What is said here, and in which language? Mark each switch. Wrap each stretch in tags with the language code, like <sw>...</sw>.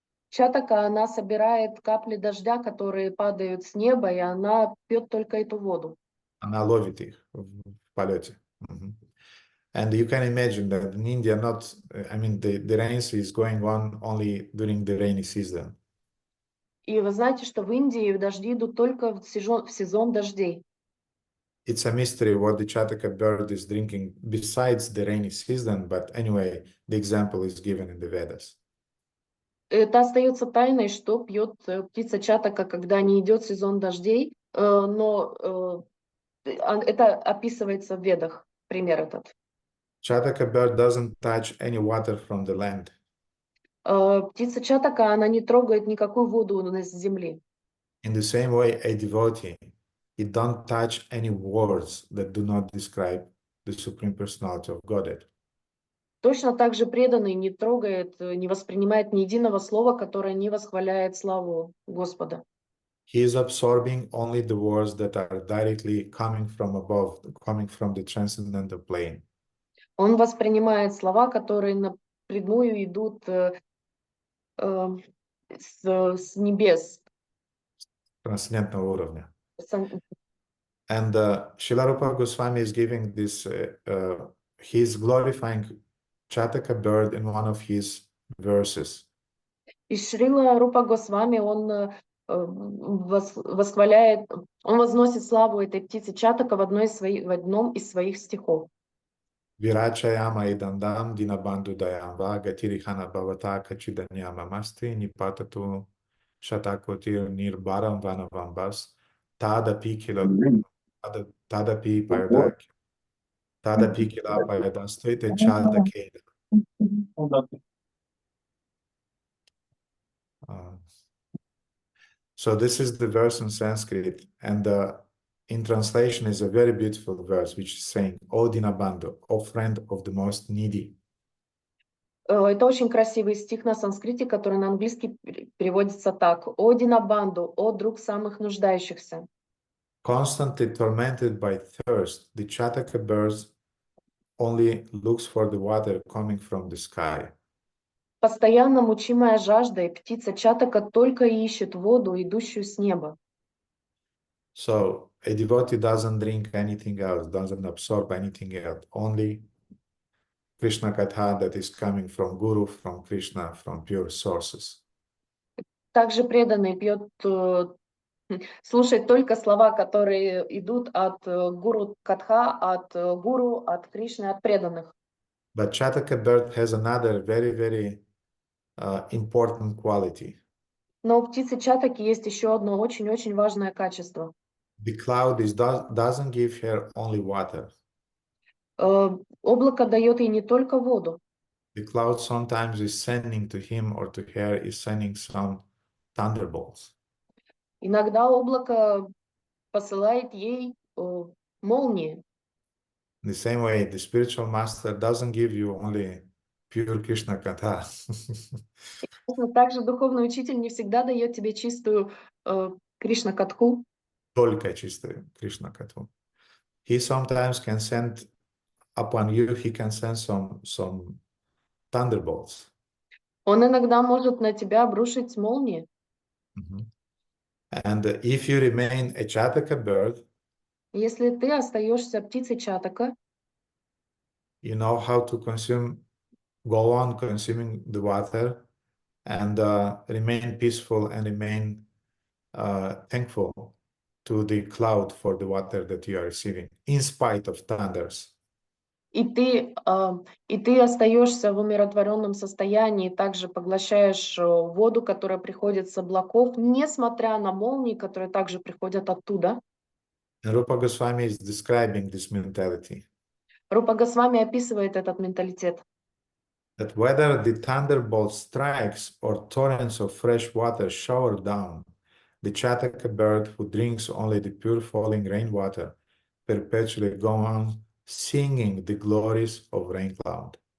<ru>чатака, она собирает капли дождя, которые падают с неба, и она пьет только эту воду. Она ловит их в полете. Mhm.</ru> <en>And you can imagine that in India, the rain is going on only during the rainy season.</en> <ru>И вы знаете, что в Индии дожди идут только в сезон дождей.</ru> <en>It's a mystery what the Chataka bird is drinking besides the rainy season, but anyway, the example is given in the Vedas.</en> <ru>Это остается тайной, что пьет птица чатака, когда не идет сезон дождей, но это описывается в Ведах, пример этот.</ru> <en>Chataka bird doesn't touch any water from the land.</en> <ru>Птица чатака, она не трогает никакую воду с земли.</ru> <en>In the same way, a devotee, he don't touch any words that do not describe the Supreme Personality of Godhead.</en> <ru>Точно так же преданный не трогает, не воспринимает ни единого слова, которое не восхваляет славу Господа.</ru> <en>He is absorbing only the words that are directly coming from above, coming from the transcendental plane.</en> <ru>Он воспринимает слова, которые напрямую идут с небес. Трансцендентного уровня. Сан-</ru> <en>And Srila Rupa Goswami is giving this, he is glorifying Chataka bird in one of his verses.</en> <ru>И Шрила Рупа Госвами, он восхваляет, он возносит славу этой птицы Чатака в одном из своих стихов.</ru> <sa>Virachayama idandam dinabandhu dayamba gatirihana bhavata kachidanyama masti nipatatu shatakotir nirbaram vanavambas tadapi kila payadastete chadakeda.</sa> <en>So this is the verse in Sanskrit, and in translation is a very beautiful verse, which is saying, "O Dinabandhu, O friend of the most needy."</en> <ru>Это очень красивый стих на санскрите, который на английский переводится так: «О Динабанду, о друг самых нуждающихся».</ru> <en>Constantly tormented by thirst, the Chataka bird only looks for the water coming from the sky.</en> <ru>Постоянно мучимая жаждой, птица Чатака только ищет воду, идущую с неба.</ru> <en>So a devotee doesn't drink anything else, doesn't absorb anything else, only Krishna Katha that is coming from Guru, from Krishna, from pure sources.</en> <ru>Также преданный пьет, слушает только слова, которые идут от Гуру Катха, от Гуру, от Кришны, от преданных.</ru> <en>But Chataka bird has another very, very important quality.</en> <ru>Но у птицы Чатаки есть еще одно очень-очень важное качество.</ru> <en>The cloud doesn't give her only water.</en> <ru>Облако дает ей не только воду.</ru> <en>The cloud sometimes is sending to him or to her is sending some thunderbolts.</en> <ru>Иногда облако посылает ей молнии.</ru> <en>In the same way, the spiritual master doesn't give you only pure Krishna Katha.</en> <ru>Также духовный учитель не всегда дает тебе чистую Кришна Катху. Только чистую</ru> <en>Krishna Katha. He sometimes can send upon you, he can send some thunderbolts.</en> <ru>Он иногда может на тебя обрушить молнии.</ru> <en>Mm-hmm. And if you remain a Chataka bird,</en> <ru>Если ты остаешься птицей Чатака,</ru> <en>you know how to go on consuming the water and remain peaceful and remain thankful to the cloud for the water that you are receiving, in spite of thunders.</en> <ru>и ты остаешься в умиротворенном состоянии, также поглощаешь воду, которая приходит с облаков, несмотря на молнии, которые также приходят оттуда.</ru> <en>And Rupa Goswami is describing this mentality.</en> <ru>Рупа Госвами описывает этот менталитет.</ru> <en>That whether the thunderbolt strikes or torrents of fresh water shower down, the Chataka bird who drinks only the pure falling rainwater perpetually go on singing the glories of rain cloud.</en>